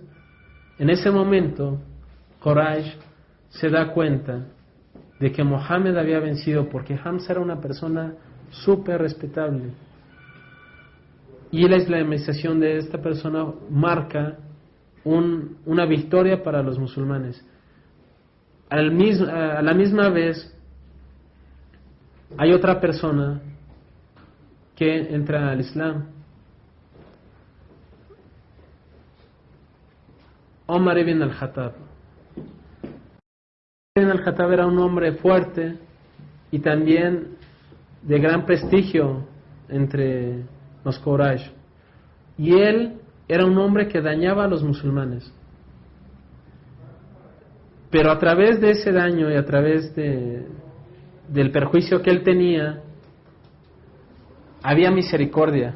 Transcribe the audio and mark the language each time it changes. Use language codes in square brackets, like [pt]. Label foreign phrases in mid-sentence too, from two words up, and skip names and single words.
[es] En ese momento Quraysh se da cuenta de que Mohammed había vencido, porque Hamza era una persona súper respetable, y la islamización de esta persona marca una victoria para los musulmanes. A la misma vez hay otra persona que entra al Islam, Omar ibn al-Khattab. Ibn al-Khattab era un hombre fuerte y también de gran prestigio entre los Quraysh. Y él era un hombre que dañaba a los musulmanes. Pero a través de ese daño y a través del perjuicio que él tenía, había misericordia.